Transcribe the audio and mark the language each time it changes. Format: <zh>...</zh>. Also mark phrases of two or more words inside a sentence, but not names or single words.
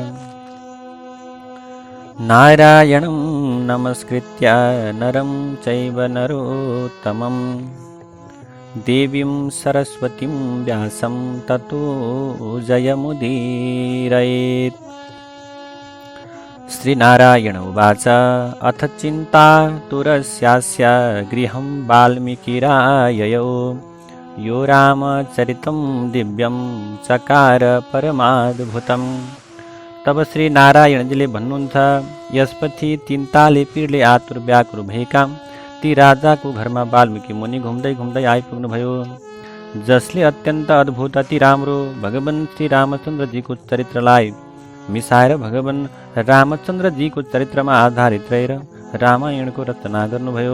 <sa>नारायणं नमस्कृत्य नरं चैव नरोत्तमं देवीं सरस्वतीं व्यासं ततो जयमुदीरयेत्। श्रीनारायण उवाच अथ चिन्तातुरस्यास्य गृहं वाल्मीकिराययो यो रामचरितं दिव्यं चकार परमाद्भुतम्।</sa> <ne>तब श्री नारायणजीले भन्नुहुन्छ, यसपछि चिन्ताले पीडले आतुर व्याकुर भएका ती राजाको घरमा वाल्मीकि मुनि घुम्दै घुम्दै आइपुग्नुभयो, जसले अत्यन्त अद्भुत अति राम्रो भगवान श्री रामचन्द्रजीको चरित्रलाई मिसाएर भगवान रामचन्द्रजीको चरित्रमा आधारित रहेर रामायणको रचना गर्नुभयो।</ne>